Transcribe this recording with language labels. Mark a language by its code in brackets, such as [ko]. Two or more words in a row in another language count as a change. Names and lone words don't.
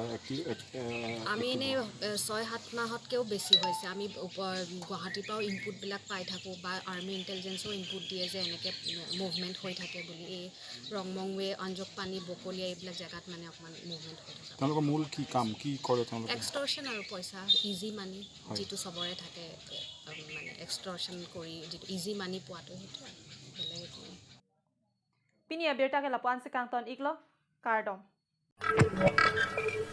[as] আমি এনেই 6-7 মাহতকৈও বেছি হৈছে আমি গুৱাহাটীৰ পৰাও ইনপুটবিলাক পাই থাকোঁ বা [en] army intelligence [as] ইনপুট দিয়ে যে এনেকৈ মুভমেণ্ট হৈ থাকে বুলি এই ৰংমংৱে আঞ্জকপানী বকলীয়া এইবিলাক জেগাত মানে অকণমান মুভমেণ্ট হৈ থাকে তেওঁলোকৰ মূল কি কাম কি কৰে তেওঁলোকে এক্সটৰ্শ্যন আৰু পইচা [en] easy money [as] যিটো চবৰে থাকে মানে এক্সটৰ্শ্যন কৰি যিটো [en] easy money [as] পোৱাটো সেইটো বেলেগ একো [mjw] Pini Abirta ke lapuan sekang ton iklo Kardom.